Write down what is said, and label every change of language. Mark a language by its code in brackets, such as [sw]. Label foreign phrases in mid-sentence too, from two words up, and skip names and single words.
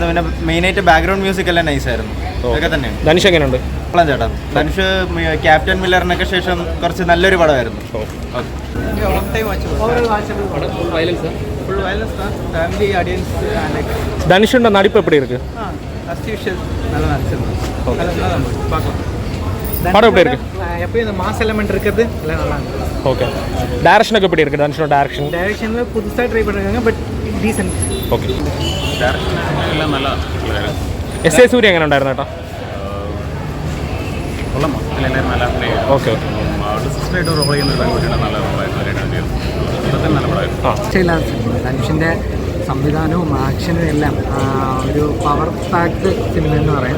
[ml] പിന്നെ മെയിനായിട്ട് [en] background music [ml] എല്ലാം നൈസ് ആയിരുന്നു. അതൊക്കെ തന്നെയാണ്. ധനുഷ് എങ്ങനെയുണ്ട്? കൊള്ളാം ചേട്ടാ. ധനുഷ് ക്യാപ്റ്റൻ മില്ലറിനൊക്കെ ശേഷം കുറച്ച് നല്ലൊരു പടമായിരുന്നു. [ta] ധനുഷിന്റെ நடிப்பு எப்படி ഇருக்கு? படம் எப்படி இருக்கு? எப்பயும் இந்த [en] mass element [ta] இருக்கிறது எல்லாம் நல்லா இருக்கு. ஓகே. டைரக்ஷனுக்கு எப்படி இருக்கு? ധനുഷിന്റെ டைரக்ஷன்ல புதுசா ட்ரை பண்றாங்க [en] but decent. [ml] ഓക്കെ. ഡയറക്ഷൻ എല്ലാം നല്ല എസ് എ സൂര്യ എങ്ങനെ ഉണ്ടായിരുന്നു ചേട്ടാ? കൊള്ളാം. എല്ലാവരും നല്ല ഓക്കെ ഓക്കെ. സിസ്റ്ററായിട്ട് റോൾ ചെയ്യുന്ന നല്ല രക്ഷയില്ലാത്ത സിനിമ. ധനുഷിൻ്റെ സംവിധാനവും ആക്ഷനും എല്ലാം ഒരു [en] power packed [ml] സിനിമ എന്ന് പറയാം.